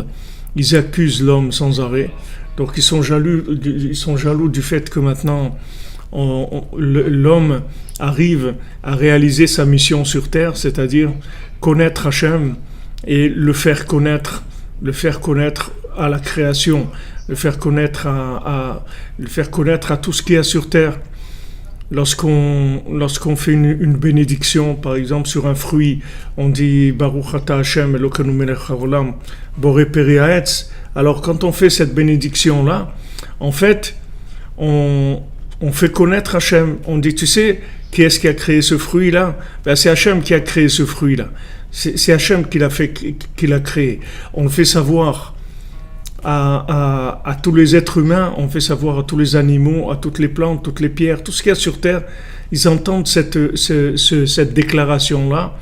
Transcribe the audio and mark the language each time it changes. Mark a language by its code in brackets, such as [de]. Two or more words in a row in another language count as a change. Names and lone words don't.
[fr] Ils accusent l'homme sans arrêt. Donc ils sont jaloux du fait que maintenant l'homme arrive à réaliser sa mission sur terre, c'est-à-dire connaître Hachem et le faire connaître à la création, le faire connaître à tout ce qu'il y a sur terre. Lorsqu'on fait une bénédiction, par exemple sur un fruit, on dit [he] ברוך אתה ה' אלקינו מלך העולם בורא פרי העץ. [fr] Alors quand on fait cette bénédiction là, en fait, on fait connaître Hachem. On dit, tu sais, qui est-ce qui a créé ce fruit là? Ben, c'est Hachem qui a créé ce fruit là. C'est Hachem qui l'a créé. On le fait savoir à tous les êtres humains, on fait savoir à tous les animaux, à toutes les plantes, toutes les pierres, tout ce qu'il y a sur terre, ils entendent cette déclaration-là.